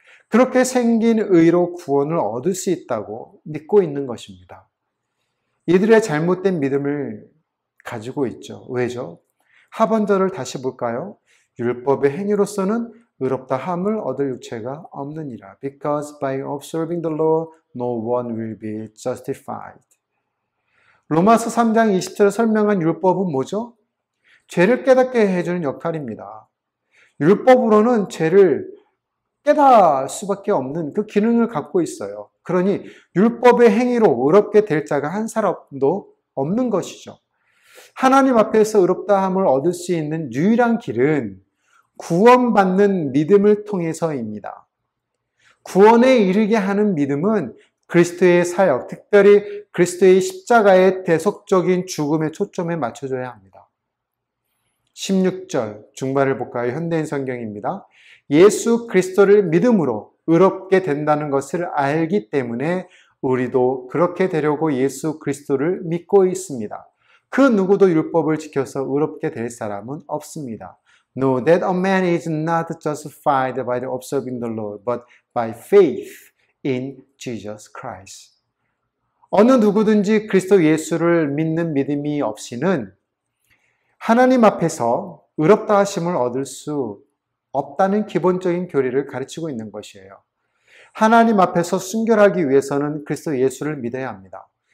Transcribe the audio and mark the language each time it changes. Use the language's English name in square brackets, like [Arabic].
[Korean] 그렇게 생긴 의로 구원을 얻을 수 있다고 믿고 있는 것입니다. 이들의 잘못된 믿음을 가지고 있죠. 왜죠? 하반절을 다시 볼까요? 율법의 행위로서는 의롭다 함을 얻을 육체가 없느니라. [English] Because by observing the law, no one will be justified. [Korean] 로마서 3장 20절에 설명한 율법은 뭐죠? 죄를 깨닫게 해주는 역할입니다. 율법으로는 죄를 깨달을 수밖에 없는 그 기능을 갖고 있어요. 그러니 율법의 행위로 의롭게 될 자가 한 사람도 없는 것이죠. 하나님 앞에서 의롭다함을 얻을 수 있는 유일한 길은 구원받는 믿음을 통해서입니다. 구원에 이르게 하는 믿음은 그리스도의 사역, 특별히 그리스도의 십자가의 대속적인 죽음에 초점에 맞춰줘야 합니다. 16절 중반을 볼까요? 현대인 성경입니다. 예수 그리스도를 믿음으로 의롭게 된다는 것을 알기 때문에 우리도 그렇게 되려고 예수 그리스도를 믿고 있습니다. 그 누구도 율법을 지켜서 의롭게 될 사람은 없습니다. [English] Know that a man is not justified by the observing the law, but by faith in Jesus Christ. [Korean] 어느 누구든지 그리스도 예수를 믿는 믿음이 없이는 하나님 앞에서 의롭다 하심을 얻을 수 없다는 기본적인 교리를 가르치고 있는 것이에요. 하나님 앞에서 순결하기 위해서는 그리스도 예수를 믿어야 합니다.